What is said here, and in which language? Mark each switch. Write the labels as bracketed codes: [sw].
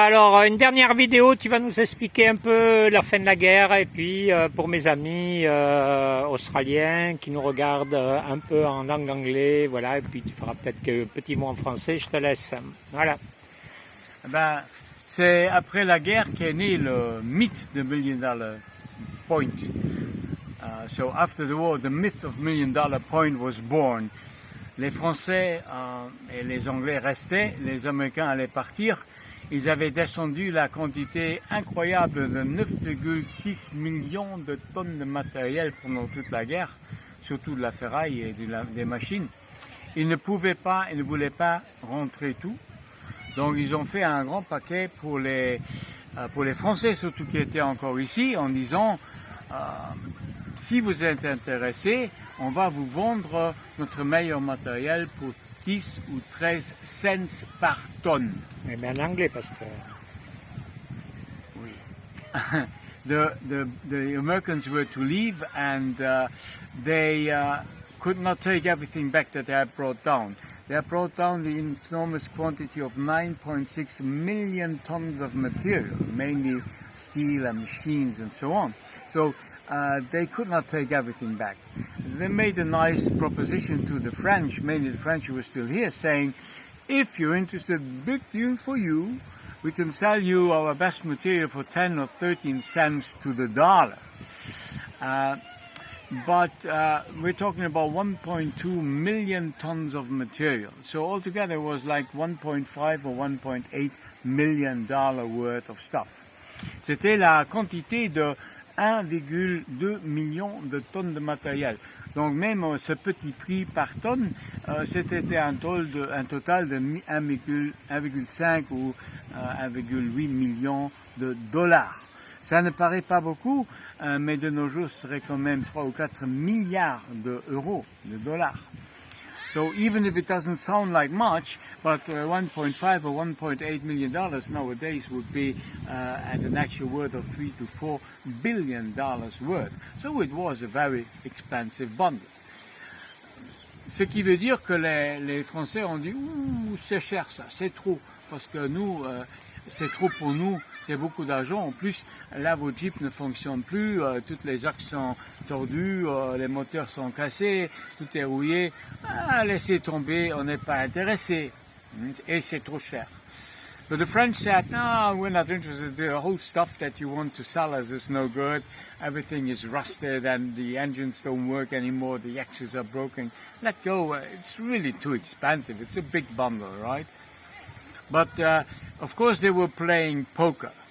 [fr] Alors, une dernière vidéo, tu vas nous expliquer un peu la fin de la guerre et puis pour mes amis australiens qui nous regardent un peu en langue anglaise, voilà, et puis tu feras peut-être quelques petits mots en français, je te laisse. Voilà. Ben, c'est après la guerre qu'est né le mythe de Million Dollar Point. [en] So after the war, the myth of Million Dollar Point was born. [fr] Les Français et les Anglais restaient, les Américains allaient partir. Ils avaient descendu la quantité incroyable de 9,6 millions de tonnes de matériel pendant toute la guerre, surtout de la ferraille et des machines. Ils ne pouvaient pas, ils ne voulaient pas rentrer tout. Donc ils ont fait un grand paquet pour les Français, surtout qui étaient encore ici, en disant si vous êtes intéressés, on va vous vendre notre meilleur matériel pour 10 ou 13 cents par tonne. Mais en anglais parce que... Oui. [en] The Americans were to leave and they could not take everything back that they had brought down. They had brought down the enormous quantity of 9.6 million tons of material, mainly steel and machines and so on. So they could not take everything back. They made a nice proposition to the French, mainly the French who were still here, saying, if you're interested, big deal for you, we can sell you our best material for 10 or 13 cents to the dollar. But we're talking about 1.2 million tons of material. So altogether it was like 1.5 or 1.8 million dollar worth of stuff. [fr] C'était la quantité de 1,2 million de tonnes de matériel. Donc même ce petit prix par tonne, c'était un total de 1,5 ou 1,8 million de dollars. Ça ne paraît pas beaucoup, mais de nos jours, ce serait quand même 3 ou 4 milliards d'euros, de dollars. [en] So even if it doesn't sound like much, but 1.5 or 1.8 million dollars nowadays would be at an actual worth of 3 to 4 billion dollars worth. So it was a very expensive bundle. [fr] Ce qui veut dire que les Français ont dit ouh, c'est cher ça, c'est trop, parce que nous, c'est trop pour nous, c'est beaucoup d'argent. En plus, là, vos jeeps ne fonctionnent plus, toutes les axes sont tordus, les moteurs sont cassés, tout est rouillé. Ah, laissez tomber, on n'est pas intéressé. Et c'est trop cher. [en] But the French said, no, we're not interested. The whole stuff that you want to sell us is no good. Everything is rusted and the engines don't work anymore. The axles are broken. Let go. It's really too expensive. It's a big bundle, right? But of course they were playing poker.